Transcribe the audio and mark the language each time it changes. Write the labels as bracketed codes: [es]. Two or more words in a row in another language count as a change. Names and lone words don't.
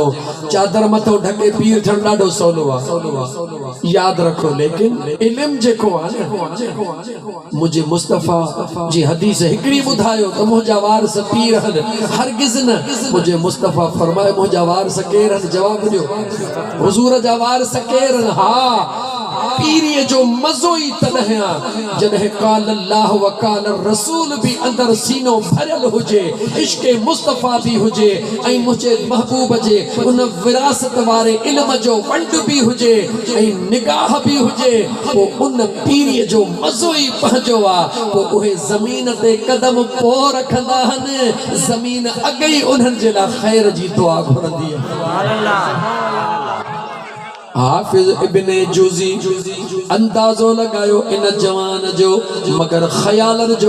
[sd] चादर मथो ढके पीर थियण ॾाढो सवलो आहे यादि रखो लेकिन इल्मु जेको आहे मुंहिंजे मुस्तफ़ा जी हदीस हिकिड़ी ॿुधायो त मुंहिंजा वारस पीर आहिनि हरगिज़ न मुंहिंजे मुस्तफ़ा फरमाए मुंहिंजा वारस केर आहिनि जवाबु ॾियो हुज़ूर जा वारस केर आहिनि हा पीरीअ जो मज़ो ई तॾहिं आहे जॾहिं [ar] قال الله وقال رسول [sd] बि अंदरि सीनो भरियल हुजे इश्क़े मुस्तफ़ा बि हुजे ऐं मुंहिंजे महबूब जे उन विरासत वारे इल्म जो वंड बि हुजे ऐं निगाह बि हुजे पोइ उन पीरीअ जो मज़ो ई पंहिंजो आहे पोइ उहे ज़मीन ते क़दम पोइ रखंदा आहिनि ज़मीन अॻई उन्हनि जे लाइ ख़ैर जी दुआ घुरंदी आहे हाफ़िज़ इब्न जूज़ी अंदाज़ो लगायो इन जवान जो मगर ख़यालन जो